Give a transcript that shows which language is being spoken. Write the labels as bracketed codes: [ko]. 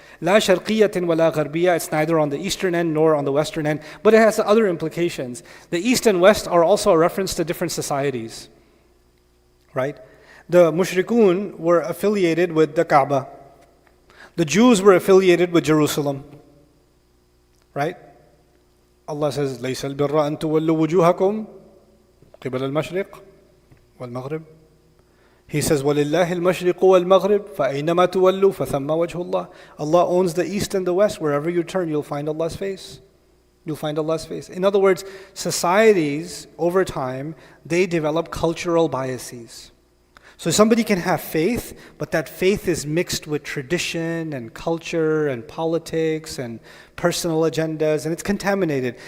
[ar] La sharqiyatin wa la gharbiyya. [en] It's neither on the eastern end nor on the western end, but it has other implications. The east and west are also a reference to different societies, right? The mushrikun were affiliated with the Kaaba. The Jews were affiliated with Jerusalem. Right? Allah says, [ar] لَيْسَ الْبِرَّ أَن تُوَلُّوا وُجُوهَكُمْ قِبَلَ الْمَشْرِقِ وَالْمَغْرِبِ [en] He says, [ar] وَلِلَّهِ الْمَشْرِقُ وَالْمَغْرِبُ فَأَيْنَمَا تُوَلُّوا فَثَمَّ وَجْهُ اللَّهِ. [en] Allah owns the east and the west. Wherever you turn, you'll find Allah's face. You'll find Allah's face. In other words, societies, over time, they develop cultural biases. So somebody can have faith, but that faith is mixed with tradition and culture and politics and personal agendas, and it's contaminated.